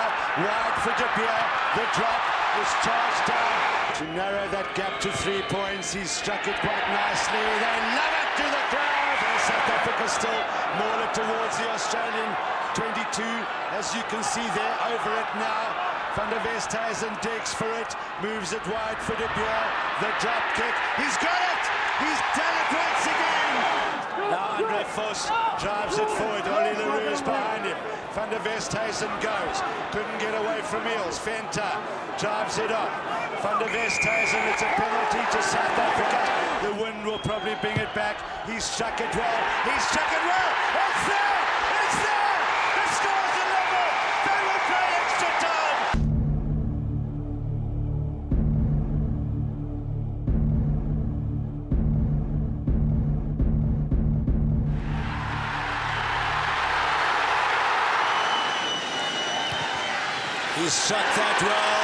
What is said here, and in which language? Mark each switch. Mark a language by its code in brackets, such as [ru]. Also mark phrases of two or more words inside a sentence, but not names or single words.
[en] Wide for De Beer. The drop is charged down to narrow that gap to 3 points. He's struck it quite nicely. They love it to the crowd. And South Africa still more towards the Australian 22, as you can see there, over it now. Van der Westhuizen digs for it, moves it wide for De Beer. The drop kick. He's got it. He's done it once again. Now Andre Vos drives it forward. Ollie Leroux is behind him. Van der Westhuizen goes. Couldn't get away from Eels. Venter drives it up. Van der Westhuizen, it's a penalty to South Africa. The wind will probably bring it back. He's struck it well. He's struck it well. It's there. It's there. The score's a level. They will play extra time. He struck that well.